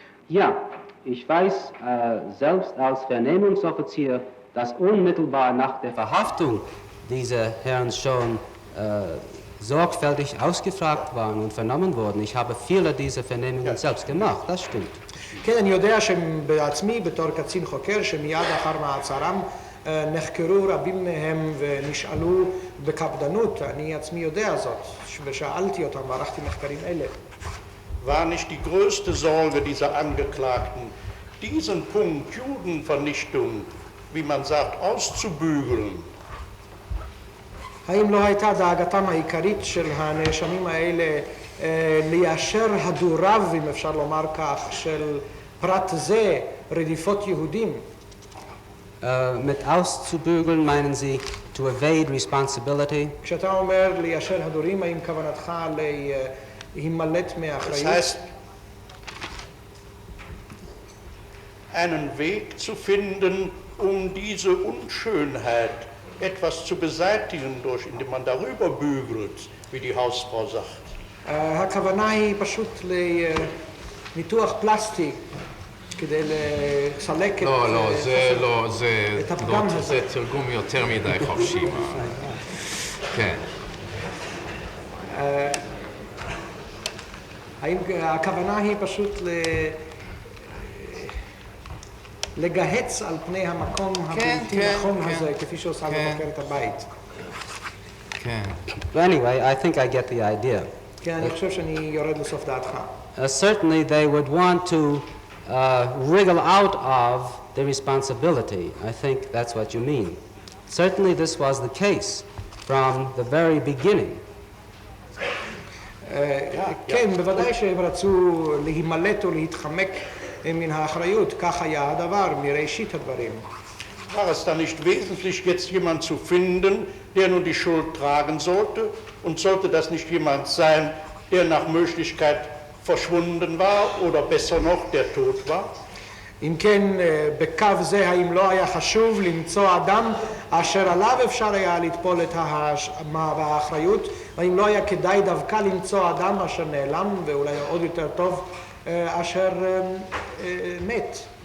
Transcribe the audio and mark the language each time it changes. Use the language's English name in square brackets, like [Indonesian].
[German] Ja, ich weiß selbst als Vernehmungsoffizier, dass unmittelbar nach der Verhaftung diese Herren schon sorgfältig ausgefragt waren und vernommen wurden. Ich habe viele dieser Vernehmungen selbst gemacht, das stimmt. [Hebrew] כן, אני יודע שבעצמי, בתור קצין חוקר, שמיד אחר מעצרם נחקרו רבים מהם ונשאלו בקפדנות. אני עצמי יודע זאת, ושאלתי אותם וערכתי מחקרים אלה. [German] War nicht die größte Sorge dieser Angeklagten, diesen Punkt Judenvernichtung, wie man sagt, auszubügeln? [Hebrew] האם לא הייתה דאגתם העיקרית של הנאשמים האלה ליישר הדוריו, אם אפשר לומר כך, של פרט זה, רדיפות יהודים? [German] Mit auszubügeln meinen Sie [English] to evade responsibility? [Hebrew] כשאתה אומר ליישר הדורים, האם כוונתך להימלט מאחריות? [German] Das heißt, einen Weg zu finden, diese Unschönheit etwas zu beseitigen, indem man darüber bügelt, wie die Hausfrau sagt. [Hebrew] הכוונה היא פשוט לניתוח פלסטי כדי לסלק את הפגם הזה. זה תרגום יותר מדי חופשי. כן. האם הכוונה היא פשוט לגהץ על פני המקום הבלתי נכון הזה, כפי שעושה מבקרת הבית? כן. [English] Anyway, I think I get the idea. [Hebrew] כן, אני חושב שאני יורד לסוף דעתך. [English] Certainly they would want to wriggle out of the responsibility. I think that's what you mean. Certainly this was the case from the very beginning. [Hebrew] כן, בוודאי שהם רצו להימלט או להתחמק מן האחריות, כך היה הדבר מראשית הדברים. [German] War es dann nicht wesentlich, jetzt jemand zu finden, der nun die Schuld tragen sollte? Und sollte das nicht jemand sein, der nach Möglichkeit verschwunden war oder besser noch, der tot war? [Hebrew] אם כן, בקו זה, האם לא היה חשוב למצוא אדם אשר עליו אפשר היה לטפול את האשמה והאחריות? האם לא היה כדאי דווקא למצוא אדם אשר נעלם, ואולי עוד יותר טוב, אשר מת?